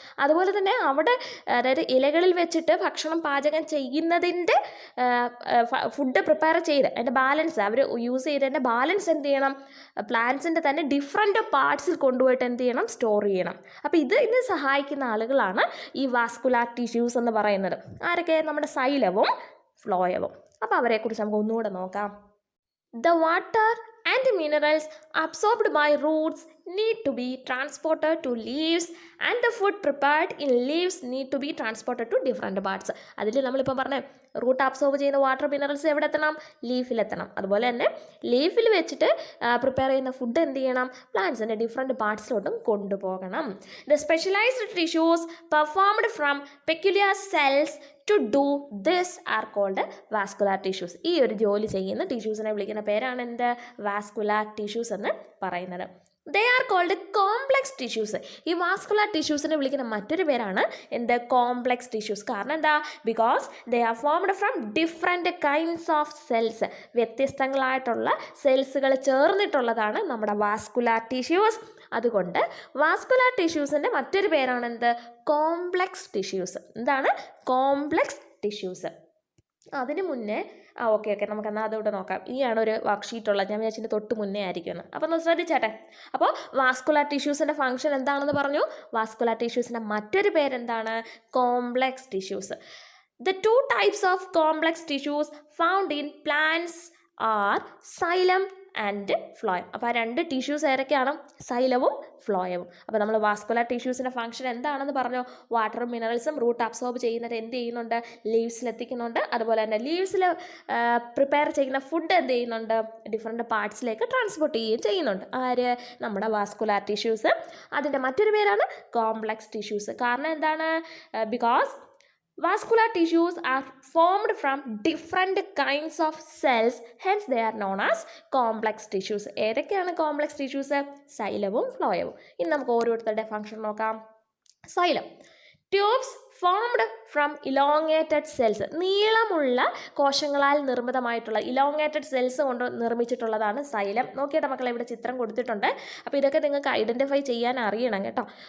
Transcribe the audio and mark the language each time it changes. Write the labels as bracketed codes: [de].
[ml] അതുപോലെ തന്നെ അവിടെ അതായത് ഇലകളിൽ വെച്ചിട്ട് ഭക്ഷണം പാചകം ചെയ്യുന്നതിൻ്റെ ഫുഡ് പ്രിപ്പയർ ചെയ്ത് അതിൻ്റെ ബാലൻസ് അവർ യൂസ് ചെയ്തതിൻ്റെ ബാലൻസ് എന്ത് ചെയ്യണം? പ്ലാന്റ്സിൻ്റെ തന്നെ ഡിഫറെൻറ്റ് പാർട്സിൽ കൊണ്ടുപോയിട്ട് എന്ത് ചെയ്യണം? സ്റ്റോർ ചെയ്യണം. അപ്പോൾ ഇതിന് സഹായിക്കുന്ന ആളുകളാണ് ഈ വാസ്കുലാർ ടിഷ്യൂസ് എന്ന് പറയുന്നത്. ആരൊക്കെ? നമ്മുടെ സൈലവും ഫ്ലോയവും. അപ്പോൾ അവരെക്കുറിച്ച് നമുക്ക് ഒന്നുകൂടെ നോക്കാം. [en] The water and minerals absorbed by roots need to be transported to leaves and the food prepared in leaves need to be transported to different parts. [ml] അതിൽ നമ്മളിപ്പോൾ പറഞ്ഞ റൂട്ട് അബ്സോർബ് ചെയ്യുന്ന വാട്ടർ മിനറൽസ് എവിടെ എത്തണം? ലീഫിലെത്തണം. അതുപോലെ തന്നെ ലീഫിൽ വെച്ചിട്ട് പ്രിപ്പയർ ചെയ്യുന്ന ഫുഡ് എന്ത് ചെയ്യണം? പ്ലാന്റ്സിൻ്റെ ഡിഫറെൻറ്റ് പാർട്സിലോട്ടും കൊണ്ടുപോകണം. [en] The specialised tissues performed from peculiar cells to do this are called vascular tissues. [ml] ഈ ഒരു ജോലി ചെയ്യുന്ന ടിഷ്യൂസിനെ വിളിക്കുന്ന പേരാണ് എന്ത്? വാസ്കുലാർ ടിഷ്യൂസ് എന്ന് പറയുന്നത്. [en] They are called complex tissues. [ml] ഈ വാസ്കുലാർ ടിഷ്യൂസിനെ വിളിക്കുന്ന മറ്റൊരു പേരാണ് എന്ത്? Complex tissues. കാരണം എന്താ? [en] Because they are formed from different kinds of cells. [ml] വ്യത്യസ്തങ്ങളായിട്ടുള്ള സെൽസുകൾ ചേർന്നിട്ടുള്ളതാണ് നമ്മുടെ വാസ്കുലാർ ടിഷ്യൂസ്. അതുകൊണ്ട് വാസ്കുലാർ ടിഷ്യൂസിൻ്റെ മറ്റൊരു പേരാണ് എന്ത്? Complex tissues. എന്താണ്? Complex tissues. അതിനു മുന്നേ ഓക്കെ നമുക്കെന്നാൽ അതുകൂടെ നോക്കാം. ആണ് ഒരു വർക്ക്ഷീറ്റ് ഉള്ളത്. ഞാൻ വിചാരിച്ചതിൻ്റെ തൊട്ട് മുന്നേ ആയിരിക്കുമെന്ന്. അപ്പോൾ ഒന്ന് ശ്രദ്ധിച്ചേട്ടെ. അപ്പോൾ വാസ്കുലർ ടിഷ്യൂസിൻ്റെ ഫംഗ്ഷൻ എന്താണെന്ന് പറഞ്ഞു. വാസ്കുലർ ടിഷ്യൂസിൻ്റെ മറ്റൊരു പേരെന്താണ്? Complex tissues. [en] The two types of complex tissues found in plants are xylem and phloem. [ml] അപ്പോൾ ആ രണ്ട് ടിഷ്യൂസ് ഏതൊക്കെയാണ്? സൈലവും ഫ്ലോയവും. അപ്പോൾ നമ്മൾ വാസ്കുലർ ടിഷ്യൂസിൻ്റെ ഫംഗ്ഷൻ എന്താണെന്ന് പറഞ്ഞു. വാട്ടറും മിനറൽസും റൂട്ട് അബ്സോർബ് ചെയ്യുന്നത് എന്ത് ചെയ്യുന്നുണ്ട്? ലീവ്സിൽ എത്തിക്കുന്നുണ്ട്. അതുപോലെ തന്നെ ലീവ്സിൽ പ്രിപ്പയർ ചെയ്യുന്ന ഫുഡ് എന്ത് ചെയ്യുന്നുണ്ട്? ഡിഫറെൻറ്റ് പാർട്സിലേക്ക് ട്രാൻസ്പോർട്ട് ചെയ്യുകയും ചെയ്യുന്നുണ്ട്. ആര്? നമ്മുടെ വാസ്കുലർ ടിഷ്യൂസ്. അതിൻ്റെ മറ്റൊരു പേരാണ് കോംപ്ലക്സ് ടിഷ്യൂസ്. കാരണം എന്താണ്? [en] Because vascular tissues are formed from different kinds of cells, hence they are known as complex tissues. [ml] ഏതൊക്കെയാണ് കോംപ്ലക്സ് ടിഷ്യൂസ്? സൈലവും ഫ്ലോയവും. ഇനി നമുക്ക് ഓരോരുത്തരുടെ ഫംഗ്ഷൻ നോക്കാം. Xylem, [en] Tubes formed from elongated cells. [ml] നീളമുള്ള കോശങ്ങളാൽ നിർമ്മിതമായിട്ടുള്ള ഇലോങ്ങേറ്റഡ് സെൽസ് കൊണ്ട് നിർമ്മിച്ചിട്ടുള്ളതാണ് സൈലം. നോക്കിയിട്ട് മക്കളെ ഇവിടെ ചിത്രം കൊടുത്തിട്ടുണ്ട്. അപ്പോൾ ഇതൊക്കെ നിങ്ങൾക്ക് ഐഡൻറ്റിഫൈ ചെയ്യാൻ അറിയണം കേട്ടോ.